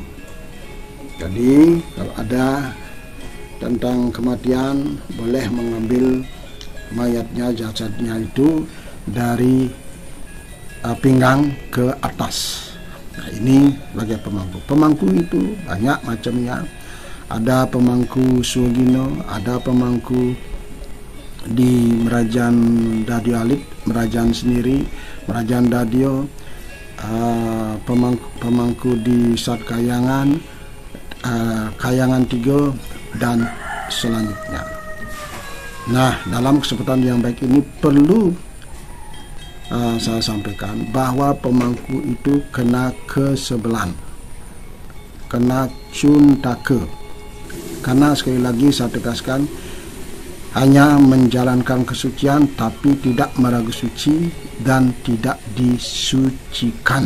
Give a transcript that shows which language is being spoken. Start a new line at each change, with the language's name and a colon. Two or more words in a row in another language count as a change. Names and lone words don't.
Indonesian: Jadi kalau ada tentang kematian, boleh mengambil mayatnya, jasadnya itu dari pinggang ke atas. Nah, ini bagi pemangku. Pemangku itu banyak macamnya. Ada pemangku Sugino, ada pemangku di Merajan Dadio Alit, Merajan sendiri, Merajan Dadio, pemangku di Sat Kayangan, Kayangan 3, dan selanjutnya. Nah, dalam kesempatan yang baik ini perlu saya sampaikan bahwa pemangku itu kena kesebelan, kena cuntake. Karena sekali lagi saya tegaskan, hanya menjalankan kesucian tapi tidak meragu suci dan tidak disucikan.